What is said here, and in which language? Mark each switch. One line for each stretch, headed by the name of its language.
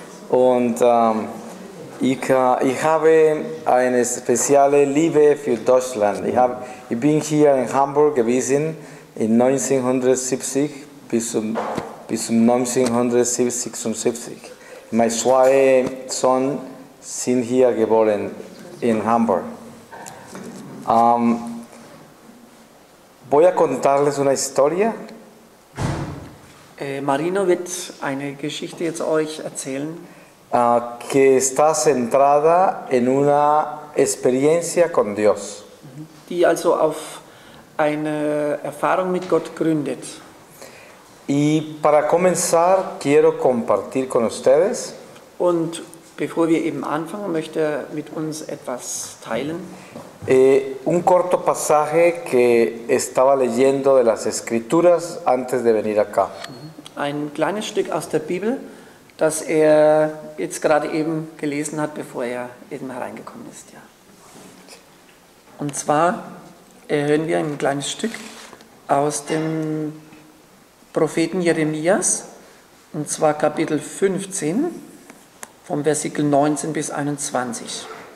German: Und ich habe eine spezielle Liebe für Deutschland. Ich bin hier in Hamburg gewesen in 1970 bis 1976. Meine zwei Söhne sind hier geboren in Hamburg.
Spanish: Voy a contarles una historia.
German: Marino wird eine Geschichte jetzt euch erzählen,
Spanish: Que está centrada en una experiencia con Dios.
German: die also auf eine Erfahrung mit Gott gründet.
Spanish: Y para comenzar, quiero compartir con ustedes
German: Und bevor wir eben anfangen, möchte er mit uns etwas teilen.
Spanish: un corto pasaje que estaba leyendo de las Escrituras antes de venir acá.
German: Ein kleines Stück aus der Bibel, das er jetzt gerade eben gelesen hat, bevor er eben hereingekommen ist. Ja. Und zwar hören wir ein kleines Stück aus dem Propheten Jeremias, und zwar Kapitel 15, vom Versikel 19 bis 21.